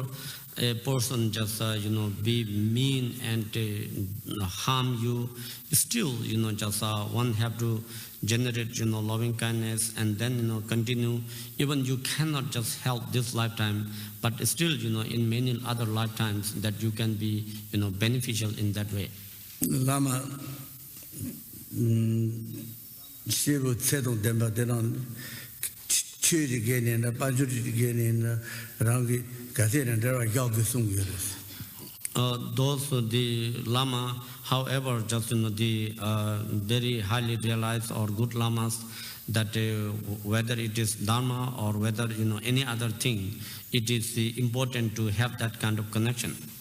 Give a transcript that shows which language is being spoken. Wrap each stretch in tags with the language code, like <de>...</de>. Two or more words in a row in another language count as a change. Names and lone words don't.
<en>a person just be mean and harm you, still just one have to generate loving kindness, and then continue. Even you cannot just help this lifetime, but still in many other lifetimes that you can be beneficial in that way. Lama Shivu Tsedong Demba Denon Chiri Genin, Bajuri Genin, Rangi Gatin, and there are Yagi Sungiris. Those the Lama, however, just the very highly realized or good Lamas, that whether it is Dharma or whether any other thing, it is important to have that kind of connection.</en>